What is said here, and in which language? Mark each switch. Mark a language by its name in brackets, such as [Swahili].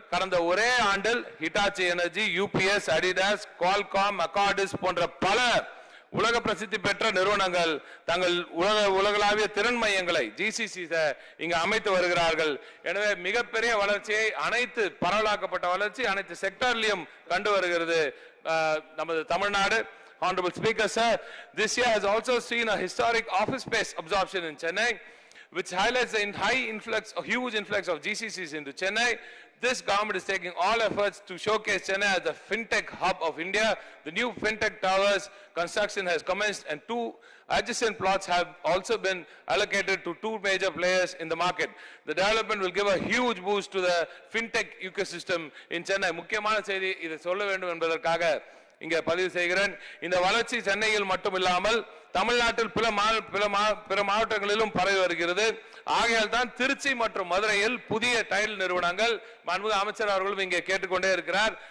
[Tamil] கடந்த ஒரே ஆண்டில் Hitachi energy, UPS, Adidas, Qualcomm, அக்கார்டிஸ் போன்ற பல உலக பிரசித்தி பெற்ற நிறுவனங்கள் தங்கள் உலகளாவிய திறன் மையங்களை ஜிசிசி இங்கு அமைத்து வருகிறார்கள். எனவே மிகப்பெரிய வளர்ச்சியை, அனைத்து பரவலாக்கப்பட்ட வளர்ச்சி அனைத்து செக்டர்லயும் கண்டு வருகிறது நமது Tamil Nadu. [English] Honorable Speaker, sir, this year has also seen a historic office space absorption in Chennai, which highlights the huge influx of GCCs into Chennai. This government is taking all efforts to showcase Chennai as the fintech hub of India. The new fintech towers construction has commenced and 2 adjacent plots have also been allocated to 2 major players in the market. The development will give a huge boost to the fintech ecosystem in Chennai. [Tamil] முக்கியமான செய்தி இதை சொல்ல வேண்டும் என்பதற்காக இங்கே பதிவு செய்கிறேன். இந்த வளர்ச்சி சென்னையில் மட்டுமில்லாமல் தமிழ்நாட்டில் பிற மாவட்டங்களிலும் பரவி வருகிறது. ஆகையால் தான் திருச்சி மற்றும் மதுரையில் புதிய டைல் நிறுவனங்கள் மாண்புமிகு அமைச்சர் அவர்களும் இங்கே கேட்டுக்கொண்டே இருக்கிறார்.